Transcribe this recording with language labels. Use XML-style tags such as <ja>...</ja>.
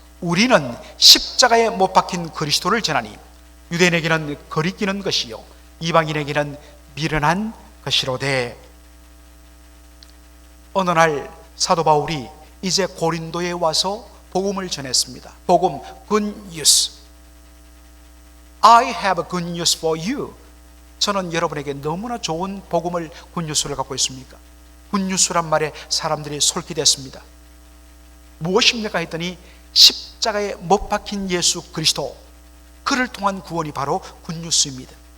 <ko>우리는 십자가에 못 박힌 그리스도를 전하니 유대인에게는 거리끼는 것이요 이방인에게는 미련한 것이로되. 어느 날 사도 바울이 이제 고린도에 와서 복음을 전했습니다. 복음,</ko> <en>good news. I have a good news for you.</en> <ko>저는 여러분에게 너무나 좋은 복음을, 굿뉴스를 갖고 있습니까? 굿뉴스란 말에 사람들이 솔깃했습니다. 무엇입니까 했더니 십자가에 못 박힌 예수 그리스도, 그를 통한 구원이 바로 굿뉴스입니다.</ko>